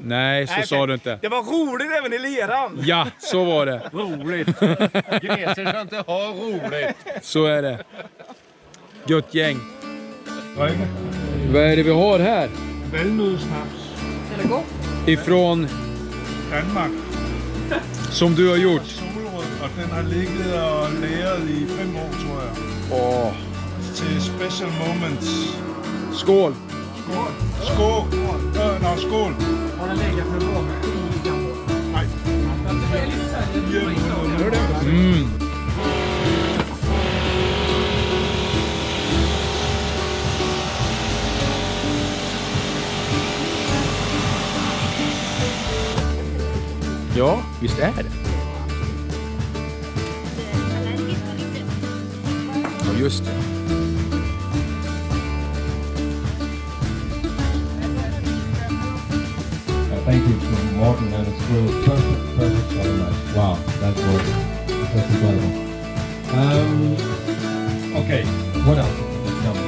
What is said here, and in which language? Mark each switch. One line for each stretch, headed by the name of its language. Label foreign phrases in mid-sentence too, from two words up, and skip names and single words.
Swedish: Nej, så sa du inte. Det var roligt även i leran. Ja, så var det. Roligt. Greser ska inte ha roligt. Så är det. Gött gäng. Vad är det vi har här? Valnødsnaps. Är det gott? Ifrån Danmark. som du har gjort.
Danish: Solrød, og den har ligget og læret i 5 år, tror jeg.
Swedish: Åh.
English: Til special moments.
Swedish: Skål! Skål! Skål! Skål! Har den legat för bra? Nej. Mm. Ja, visst är det. Ja, just det.
English: Thank you to Morten and his crew. Perfect, very nice. Wow, that's incredible. Okay, what else is coming?